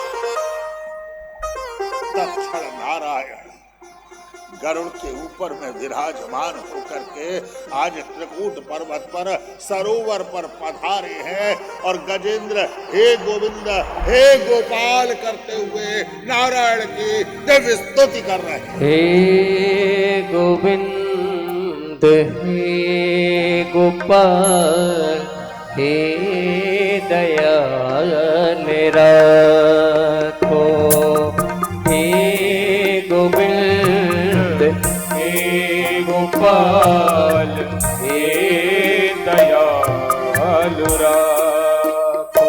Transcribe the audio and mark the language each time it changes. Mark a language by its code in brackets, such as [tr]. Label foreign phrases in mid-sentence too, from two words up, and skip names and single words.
[hi] तत्क्षण नारायण गरुड़ के ऊपर में विराजमान होकर के आज त्रिकूट पर्वत पर सरोवर पर पधारे हैं और गजेंद्र हे गोविंद हे गोपाल करते हुए नारायण की दिव्य स्तुति कर रहे हैं। हे गोविंद हे गोपाल हे दयाल निराखो। हे गोविंद हे गोपाल हे दयालु राखो।